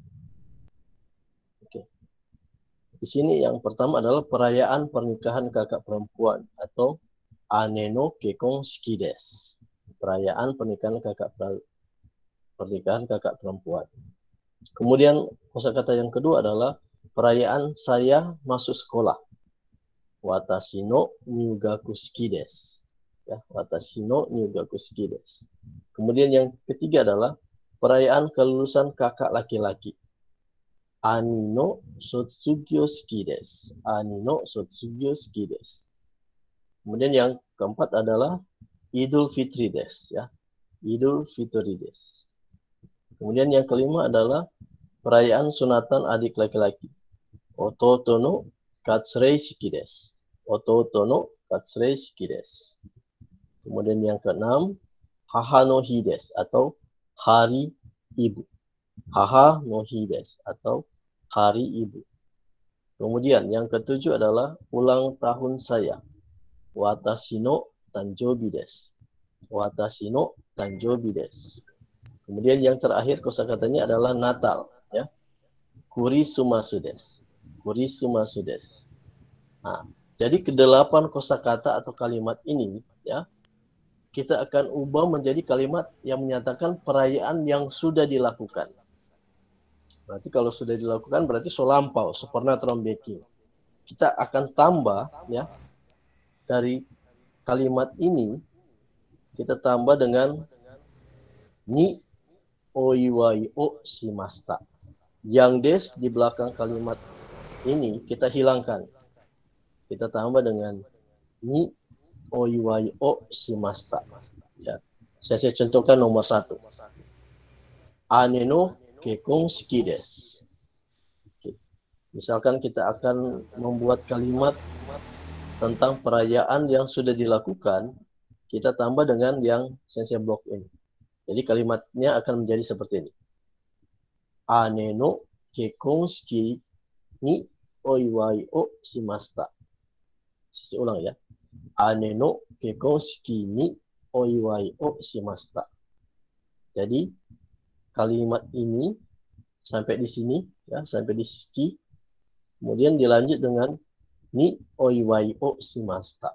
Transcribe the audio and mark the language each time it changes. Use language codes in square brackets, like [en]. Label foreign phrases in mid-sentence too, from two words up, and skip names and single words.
[id] Oke. Di sini yang pertama adalah perayaan pernikahan kakak perempuan atau [ja] 姉の結婚式です. [id] Perayaan pernikahan kakak perempuan. Kemudian kosakata yang kedua adalah perayaan saya masuk sekolah. [ja] 私の入学式です. Ya, 私の入学式です. [id] Kemudian yang ketiga adalah perayaan kelulusan kakak laki-laki. [ja] 兄の卒業式です. 兄の卒業式です. [id] Kemudian yang keempat adalah Idul Fitri desu ya. [ja] Idul Fitri desu. [id] Kemudian yang kelima adalah perayaan sunatan adik laki-laki. [ja] 弟の割礼式です. 弟の割礼式です. [id] Kemudian yang keenam, [ja] 母の日です [id] atau hari ibu. [ja] 母の日です [id] atau hari ibu. Kemudian yang ketujuh adalah ulang tahun saya. [ja] 私の誕生日です。私の誕生日です. [id] Kemudian yang terakhir kosakatanya adalah Natal ya. [ja] クリスマスです. クリスマスです. [id] Nah, jadi kedelapan kosakata atau kalimat ini ya kita akan ubah menjadi kalimat yang menyatakan perayaan yang sudah dilakukan. Berarti kalau sudah dilakukan berarti so lampau, so pernah baking. Kita akan tambah ya dari kalimat ini kita tambah dengan [ja] にお祝いをしました. [id] Yang des di belakang kalimat ini kita hilangkan. Kita tambah dengan [ja] にお祝いをしました. [id] Ya. Saya contohkan nomor 1. [ja] 姉の結婚式です. [id] Misalkan kita akan membuat kalimat tentang perayaan yang sudah dilakukan, kita tambah dengan yang sensei blok ini. Jadi kalimatnya akan menjadi seperti ini. [ja] 姉の結婚式にお祝いをしました. [id] Saya ulang ya. [ja] 姉の結婚式にお祝いをしました. [id] Jadi kalimat ini sampai di sini ya, sampai di shiki. Kemudian dilanjut dengan [ja] にお祝いをしました.